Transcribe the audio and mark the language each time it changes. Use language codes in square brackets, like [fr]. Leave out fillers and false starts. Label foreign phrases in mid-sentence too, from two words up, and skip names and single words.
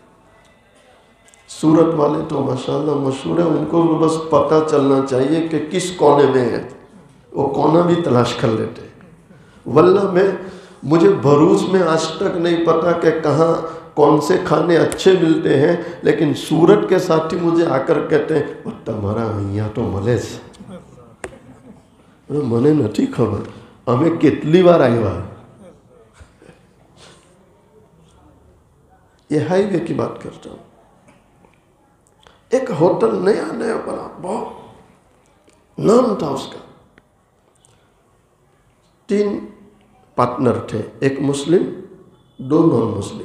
[ur] سورت والے تو ماشاءاللہ مشہور ہے, ان کو بس پتہ چلنا چاہیے کہ کس کونے میں ہے, وہ کونا بھی تلاش کر لیتے. واللہ مجھے بھروچ میں آج تک نہیں پتا کہ کہاں کون سے کھانے اچھے ملتے ہیں, لیکن سورت کے ساتھی مجھے آ کر کہتے ہیں وہ تمہارا [gu] અહીંયા તો મળે છે. મને નથી ખબર, અમે કેટલી વાર આવ્યા. [ur] یہ ہائی وے کی بات کرتا ہوں. ایک ہوٹل نیا نیا بنا, بہت نام تھا اس کا. 3 پارٹنر تھے, ایک مسلم 2 نان مسلم.